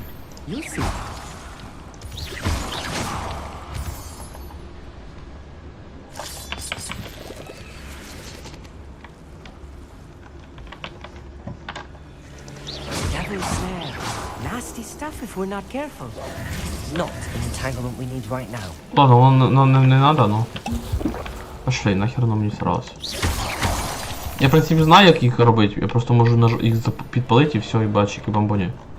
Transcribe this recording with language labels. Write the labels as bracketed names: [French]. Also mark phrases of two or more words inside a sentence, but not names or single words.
[English] You'll see. Devil's snare. Nasty stuff if we're not careful. Not an entanglement we need right now. [Russian] Ладно, не надо, ну. Пошли, нахер нам не сразу. [Ukrainian] Я, в принципі, знаю, як їх робити. Я просто можу їх підпалити і все, і бачики бомбоні.